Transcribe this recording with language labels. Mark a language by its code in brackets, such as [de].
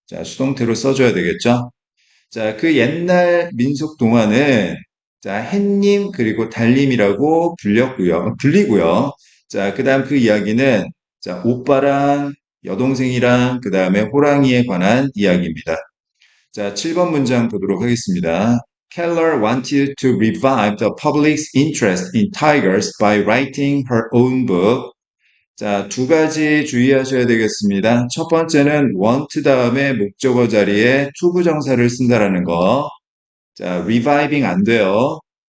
[ko] 수동태로 써줘야 되겠죠? 그 옛날 민속 동화는 햇님 그리고 달님이라고 불리고요. 그 다음 그 이야기는 오빠랑 여동생이랑 그 다음에 호랑이에 관한 이야기입니다. 7번 문장 보도록 하겠습니다. [en] Keller wanted to revive the public's interest in tigers by writing her own book. [ko] 두 가지 주의하셔야 되겠습니다. 첫 번째는 want 다음에 목적어 자리에 투부정사를 쓴다라는 거. reviving 안 돼요.